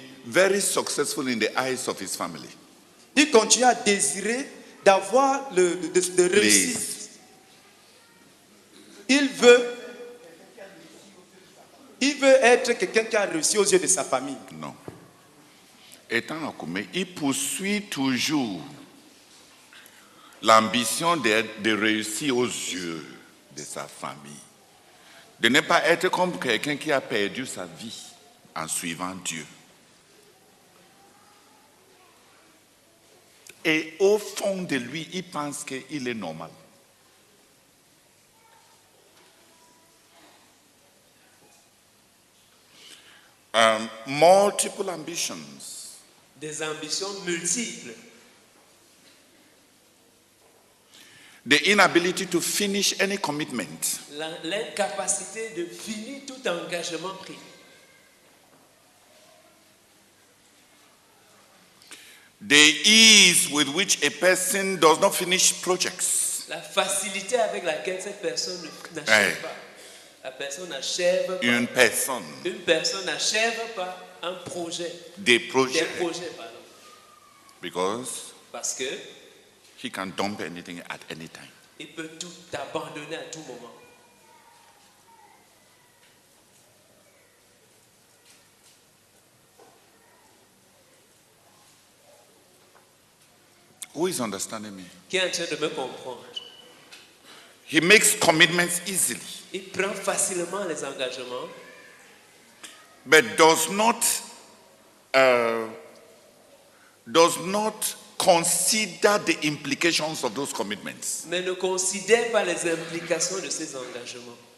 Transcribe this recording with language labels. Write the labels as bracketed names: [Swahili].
[English] very successful in the eyes of his family. [French] Il continue à désirer d'avoir de réussite. Il veut être quelqu'un qui a réussi aux yeux de sa famille. Non. Étant Akume, il poursuit toujours l'ambition de réussir aux yeux de sa famille. De ne pas être comme quelqu'un qui a perdu sa vie en suivant Dieu. Et au fond de lui, il pense qu'il est normal. [English] Multiple ambitions. [French] Des ambitions multiples. [English] The inability to finish any commitment. [French] L'incapacité de finir tout engagement pris. [English] The ease with which a person does not finish projects. [French] La facilité avec laquelle cette personne n'achève pas. La personne n'achève pas. Une personne n'achève pas un projet. Des projets. Pardon. Parce que [English] he can dump anything at any time. [French] Il peut tout abandonner à tout moment. [English] Who is understanding me? [French] Qui est en train de me comprendre? [English] He makes commitments easily. [French] Il prend facilement les engagements. [English] But does not consider the implications of those commitments. [French] Mais ne considère pas les implications de ces engagements.